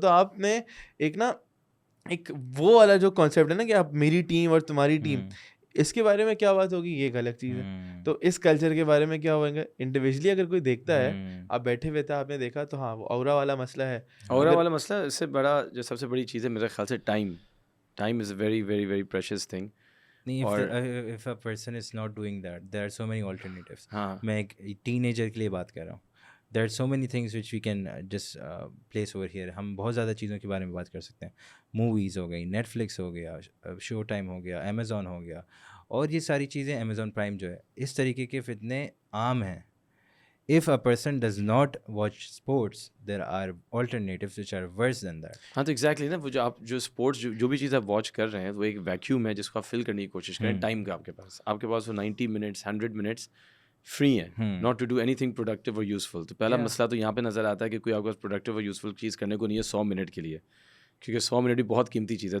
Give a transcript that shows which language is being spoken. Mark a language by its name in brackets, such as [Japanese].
[Urdu] تو آپ نے ایک نا ایک وہ والا جو کانسیپٹ ہے نا کہ آپ میری ٹیم اور تمہاری ٹیم, اس کے بارے میں کیا بات ہوگی, یہ ایک الگ چیز ہے. تو اس کلچر کے بارے میں کیا ہوئیں گے انڈیویجلی اگر کوئی دیکھتا ہے, آپ بیٹھے ہوئے تھے آپ نے دیکھا, تو ہاں وہ اورا والا مسئلہ ہے. اورا والا مسئلہ اس سے بڑا جو سب سے بڑی چیز ہے میرے خیال سے [English] Time is a very very very precious thing. if a person is not doing that, there are so many alternatives. [Urdu] میں ایک ٹین ایجر کے لیے بات کر رہا ہوں. [English] there are so many things which we can just place over here. [Urdu] ہم بہت زیادہ چیزوں کے بارے میں بات کر سکتے ہیں. موویز ہو گئی, نیٹ فلکس ہو گیا, شو ٹائم ہو گیا, امیزون ہو گیا, اور یہ ساری چیزیں امیزون پرائم جو ہے, اس طریقے کے فتنے عام ہیں. [English] if a person does not watch sports, there are alternatives which are worse than that. [Urdu] ہاں تو ایگزیکٹلی نا, وہ جو آپ جو اسپورٹس جو بھی چیز آپ واچ کر رہے ہیں وہ ایک ویکیوم ہے جس کو آپ فل کرنے کی کوشش کریں ٹائم کا. آپ کے پاس وہ 90 منٹس 100 منٹس فری ہیں [English] not to do anything [Urdu] productive اور یوزفل. تو پہلا مسئلہ تو یہاں پہ نظر آتا ہے کہ کوئی آپ کے پاس پروڈکٹیو اور یوزفل چیز کرنے کو نہیں ہے 100 منٹ کے لیے, کیونکہ 100 منٹ بھی بہت قیمتی چیز ہے.